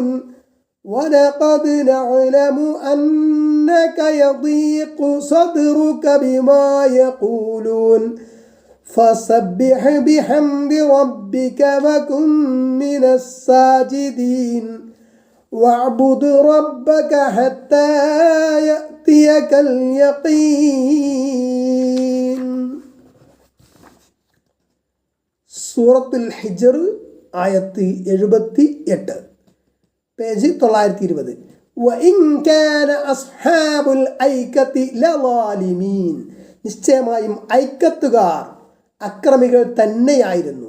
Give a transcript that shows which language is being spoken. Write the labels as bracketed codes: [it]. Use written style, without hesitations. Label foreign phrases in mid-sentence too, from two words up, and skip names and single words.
[ar] ولقد نعلم أنك يضيق صدرك بما يقولون فسبح بحمد ربك وكن من الساجدين. واعبد ربك حتى يأتيك اليقين. [ml] സൂറത്തുൽ ഹിജ്ർ ആയത്ത് 78, പേജ് 920. [ar] وإن كان أصحاب الأيكة لظالمين. [ml] നിശ്ചയമായും ഐക്കത്തുകാർ അക്രമികൾ തന്നെയായിരുന്നു.